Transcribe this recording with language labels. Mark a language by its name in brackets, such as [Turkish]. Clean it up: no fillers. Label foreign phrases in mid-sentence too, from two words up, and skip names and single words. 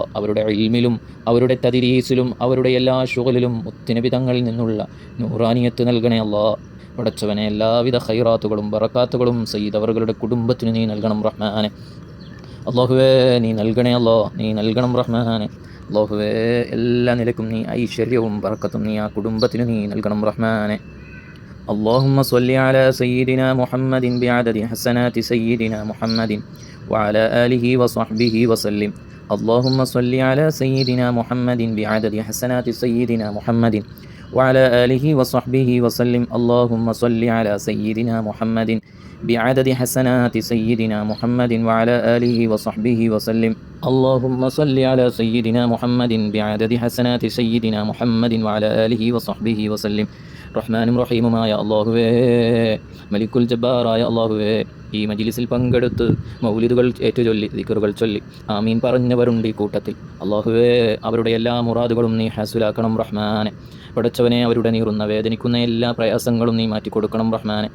[Malayalam] അവരുടെ ഇൽമിലും അവരുടെ തദ്രീസിലും അവരുടെ എല്ലാ ശുഗലിലും മുത്തുനബി തങ്ങളിൽ നിന്നുള്ള നൂറാനിയത്ത് നൽകണേ അല്ലാ. പടച്ചവനെ, എല്ലാവിധ ഖൈറാത്തുകളും ബറക്കാത്തുകളും സയ്യിദവറുകളുടെ കുടുംബത്തിന് നീ നൽകണം റഹ്മാനെ. അല്ലാഹുവേ, നീ നൽകണേ അല്ലാ. നീ നൽകണം റഹ്മാനെ. അല്ലാഹുവേ, എല്ലാ നിലക്കും നീ ഐശ്വര്യവും ബറക്കത്തും നീ ആ കുടുംബത്തിന് നീ നൽകണം റഹ്മാനെ. [Arabic] اللهم صل على سيدنا محمد بعدد حسنات سيدنا محمد وعلى آله وصحبه وسلم. اللهم صل على سيدنا محمد بعدد حسنات سيدنا محمد وعلى آله وصحبه وسلم. اللهم صل على سيدنا محمد بعدد حسنات سيدنا محمد وعلى آله وصحبه وسلم. اللهم صل على سيدنا محمد بعدد حسنات سيدنا محمد وعلى آله وصحبه وسلم. [Malayalam] റഹ്മാനും റഹീമുമായ അല്ലാഹുവേ, മലിക്കുൽ ജബ്ബാറായ അല്ലാഹുവേ, ഈ മജ്ലിസിൽ പങ്കെടുത്ത് മൗലിദുകൾ ഏറ്റുചൊല്ലി ദിക്റുകൾ ചൊല്ലി ആമീൻ പറഞ്ഞവരുണ്ട് ഈ കൂട്ടത്തിൽ. അല്ലാഹുവേ, അവരുടെ എല്ലാ മുറാദുകളും നീ ഹാസുലാക്കണം റഹ്മാനെ. പടച്ചവനെ, അവരുടെ നീറുന്ന വേദനിക്കുന്ന എല്ലാ പ്രയാസങ്ങളും നീ മാറ്റിക്കൊടുക്കണം റഹ്മാനെ.